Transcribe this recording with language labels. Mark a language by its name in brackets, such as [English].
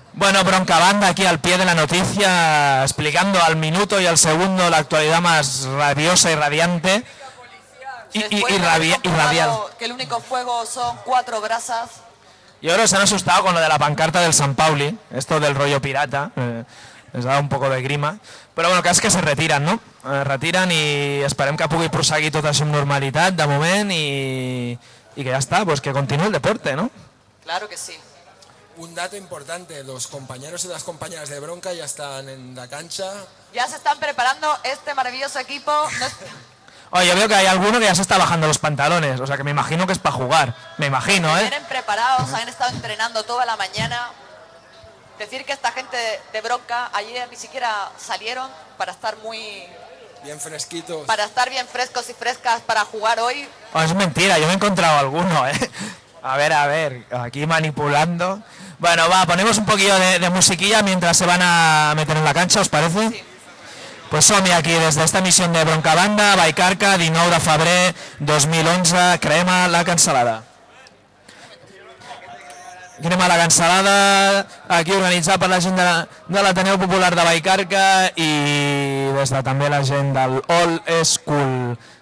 [Spanish] Bueno, Bronca Banda aquí al pie de la noticia, explicando al minuto y al segundo la actualidad más rabiosa y radiante. Y radial. Que el único fuego son 4 brasas. Y ahora se han asustado con lo de la pancarta del San Pauli, esto del rollo pirata. Les da un poco de grima. [Catalan] Però bueno, cas que [Spanish] se retiren, no? [Catalan] Retiren i esperem que pugui prosseguir tot això amb normalitat de moment i que ja està, pues que continuï el deporte, no? [Spanish] Claro que sí. Un dato importante, los compañeros y las compañeras de Bronca ya están en la cancha. Ya se están preparando este maravilloso equipo. Oye, yo veo que hay alguno que ya se está bajando los pantalones, o sea que me imagino que es para jugar, me imagino, ¿eh? Vienen preparados, han estado entrenando toda la mañana. Decir que esta gente de Bronca ayer ni siquiera salieron para estar muy bien fresquitos. Para estar bien frescos y frescas para jugar hoy. Oh, es mentira, yo me he encontrado alguno, ¿eh? A ver, aquí manipulando. Bueno, va, ponemos un poquillo de musiquilla mientras se van a meter en la cancha, ¿os parece? Sí. Pues Somi aquí desde esta emisión de Bronca Banda, Baicarca, 19 de febrer, 2011, Crema la Cansalada. [Catalan] Crema la Cansalada, aquí organitzada per la gent de l'Ateneu Popular de Baicarca i des de també la gent del Old School.